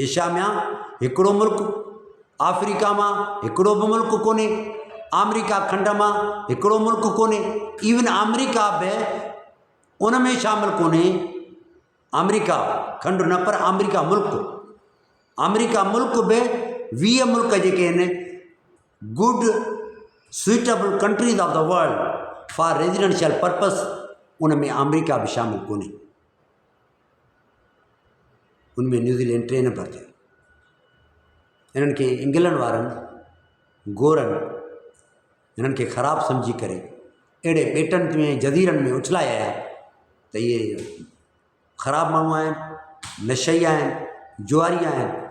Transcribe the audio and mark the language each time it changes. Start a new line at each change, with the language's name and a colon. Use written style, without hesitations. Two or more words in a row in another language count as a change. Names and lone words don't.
Sindhi: एशिया में हिकिड़ो मुल्क, अफ्रीका मां हिकिड़ो बि मुल्क कोन्हे, अमेरिका खंड मां हिकिड़ो मुल्क कोन्हे, इवन अमेरिका बि उन में शामिल कोन्हे। अमेरिका खंड न, पर अमेरिका मुल्क बि 20 मुल्क जेके आहिनि
English: good suitable countries of the world for residential purpose,
Sindhi: उन में अमेरिका बि शामिल कोन्हे। उनमें न्यूज़ीलैंड 3 नंबर ते। इन्हनि खे इंग्लैंड वारनि गोरनि इन्हनि खे ख़राबु सम्झी करे अहिड़े ॿेटनि में जज़ीरनि में उछलाए आया त इहे ख़राबु माण्हू आहिनि, नशई आहिनि, जुआरी आहिनि।